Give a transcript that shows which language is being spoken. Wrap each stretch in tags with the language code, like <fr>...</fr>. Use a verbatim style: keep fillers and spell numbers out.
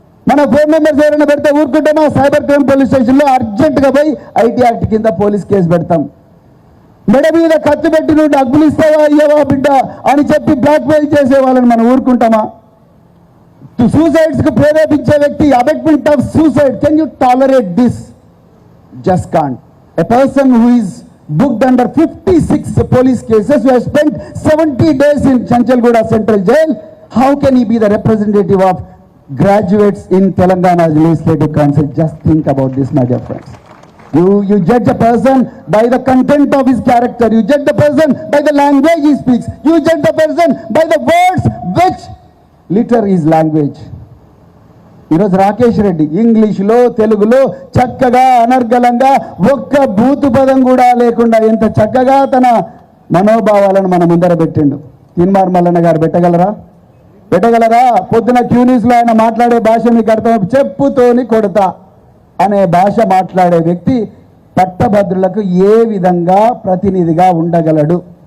<te>మన phone numbers ఎవరైనా పెడితే ఊరుకుంటామా? సైబర్ క్రైమ్ పోలీస్ స్టేషన్లో అర్జెంటుగా పోయి ఐటీ యాక్ట్ కింద పోలీస్ కేసు పెడతాం. మెడ మీద ఖర్చు పెట్టి నువ్వు డబ్బులు ఇస్తావా అయ్యవా బిడ్డ అని చెప్పి బ్లాక్మెయిల్ చేసే వాళ్ళని మనం ఊరుకుంటామా? సూసైడ్స్కు ప్రేరేపించే వ్యక్తి,</te> <en>Abetment of suicide. Can you tolerate this? Just can't. A person who is booked under fifty-six police cases, who has spent seventy days in Chanchalgoda Central Jail, how can he be the representative of graduates in Telangana's legislative council? Just think about this, my dear friends. You, you judge a person by the content of his character. You judge the person by the language he speaks. You judge the person by the words which litter his language.</en> <te>ఈరోజు రాకేష్ రెడ్డి ఇంగ్లీష్లో, తెలుగులో చక్కగా అనర్గళంగా ఒక్క బూతు పదం కూడా లేకుండా ఎంత చక్కగా తన మనోభావాలను మన ముందర పెట్టిండు. తిన్మార్ మల్లన్న గారు పెట్టగలరా? పెట్టగలరా? పొద్దున క్యూనీస్లో ఆయన మాట్లాడే భాష మీకు అర్థం, చెప్పుతోని కొడతా అనే భాష మాట్లాడే వ్యక్తి పట్టభద్రులకు ఏ విధంగా ప్రతినిధిగా ఉండగలడు?</te>